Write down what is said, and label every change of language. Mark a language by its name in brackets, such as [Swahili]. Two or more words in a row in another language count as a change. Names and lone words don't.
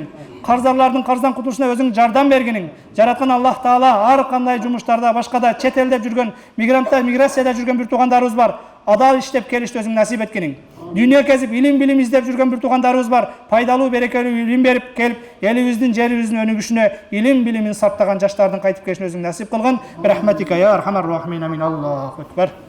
[Kyrgyz] Карзарлардын карздан кутулушуна өзүң жардам бергениң. Жараткан Аллах Таала ар кандай жумуштарда, башкада чет элде жүргөн мигранттар, миграцияда жүргөн бир туугандарыбыз бар. Адал иштеп келишти өзүң насип эткениң. Дүйнө кезип илим билим издеп жүргөн бир туугандарыбыз бар. Пайдалуу, берекелүү илим берип келип, элибиздин, жерибиздин өнүгүшүнө илим билимин саптаган жаштардын кайтып келишин өзүң насип кылгын. [Arabic] برحمتك يا أرحم الراحمين. آمين. الله أكبر.